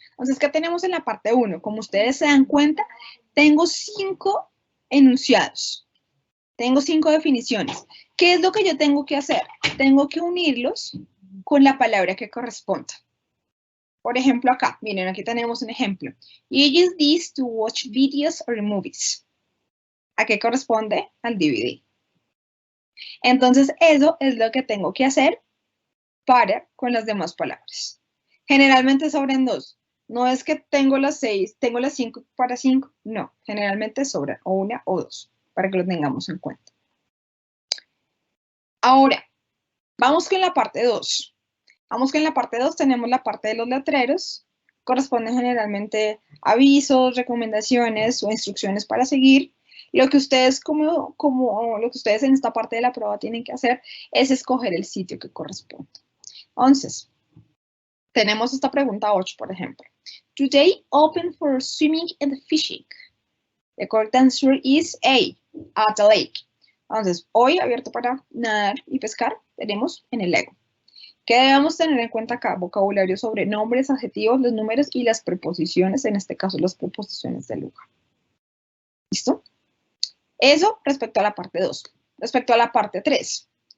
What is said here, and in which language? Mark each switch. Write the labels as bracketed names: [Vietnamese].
[Spanish] Entonces, ¿qué tenemos en la parte 1? Como ustedes se dan cuenta, tengo 5 enunciados. Tengo 5 definiciones. ¿Qué es lo que yo tengo que hacer? Tengo que unirlos con la palabra que corresponda. Por ejemplo, acá, miren, aquí tenemos un ejemplo. [English] You use this to watch videos or movies. [Spanish] ¿A qué corresponde? Al DVD. Entonces, eso es lo que tengo que hacer con las demás palabras. Generalmente sobran 2. No es que tengo las 6, tengo las 5 para 5. No, generalmente sobran o 1 o 2, para que lo tengamos en cuenta. Ahora, vamos con la parte 2. Vamos que en la parte 2 tenemos la parte de los letreros. Corresponden generalmente avisos, recomendaciones o instrucciones para seguir. Lo que ustedes lo que ustedes en esta parte de la prueba tienen que hacer es escoger el sitio que corresponde. Entonces, tenemos esta pregunta 8, por ejemplo. [English] Today open for swimming and fishing. The correct answer is A, at the lake. [Spanish] Entonces, hoy abierto para nadar y pescar, tenemos en el lago. ¿Qué debemos tener en cuenta acá? Vocabulario sobre nombres, adjetivos, los números y las preposiciones, en este caso las preposiciones del lugar. ¿Listo? Eso respecto a la parte 2. Respecto a la parte 3.